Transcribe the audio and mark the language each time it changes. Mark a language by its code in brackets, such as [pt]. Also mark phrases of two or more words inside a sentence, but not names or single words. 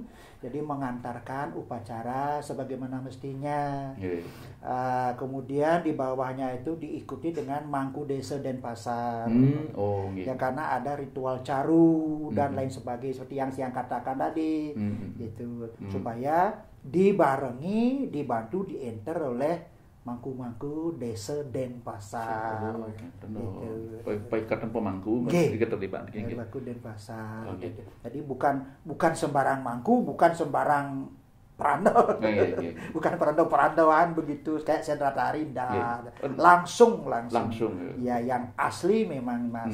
[id] Jadi mengantarkan upacara sebagaimana mestinya. Kemudian di bawahnya itu diikuti dengan Mangku Desa Denpasar. Ya karena ada ritual caru dan lain sebagainya seperti yang saya katakan tadi. Gitu. Supaya dibarengi, dibantu, dienter oleh Mangku Desa Denpasar. Ikatan pemangku keterlibatan Mangku Denpasar. Jadi bukan sembarang mangku, bukan sembarang perando. Bukan perando-perandoan begitu kayak sendra tari, langsung. Ya yang asli memang Mas.